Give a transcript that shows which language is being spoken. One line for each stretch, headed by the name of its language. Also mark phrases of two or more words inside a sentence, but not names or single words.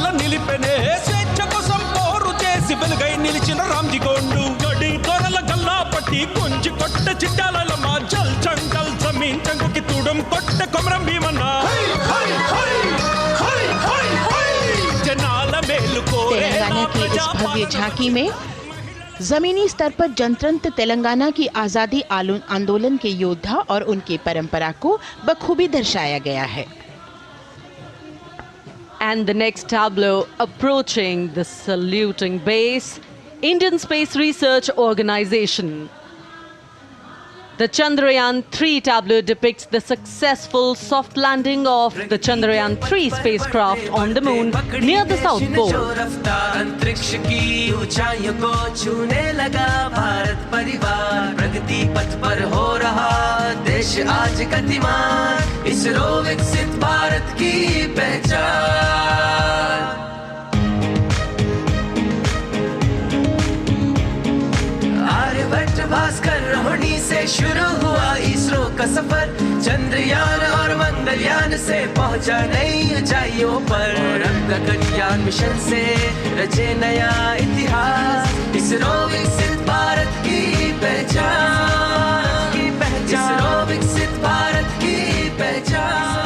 Telugu: నిలిపెనే స్వేచ్ఛ కోసం పోరు చేసి వెలుగై నిలిచిన రామ్జీ గోండు గడి దొరల గల్లా పట్టి కొంచి కొట్ట చిట్టాలమ్మ
Hindi: जल जंगल ज़मीन
Telugu: చంగుకి తూడం కొట్ట కొమరం భీమన్న జనాల మేలు కోరే
Hindi: तेलंगाना की इस भव्य झांकी में जमीनी स्तर पर जनतंत्र तेलंगाना की आज़ादी आंदोलन के योद्धा और उनकी परंपरा को बखूबी दर्शाया गया है.
English: And the next tableau approaching the saluting base, Indian Space Research Organization. The Chandrayaan-3 tableau depicts the successful soft landing of the Chandrayaan-3 spacecraft on the moon near the South Pole.
Hindi: अंतरिक्ष की ऊंचाइयों को छूने लगा भारत परिवार प्रगति पथ पर हो रहा देश आज गतिमान इसरो विकसित भारत की पहचान आर्यभट्ट भास्कर रोहिणी से शुरू हुआ इसरो का सफर चंद्रयान और मंगलयान से पहुंचा नई ऊंचाइयों पर अब गगनयान मिशन से रचे नया इतिहास इसरो विकसित भारत की पहचान इसरो विकसित भारत की पहचान.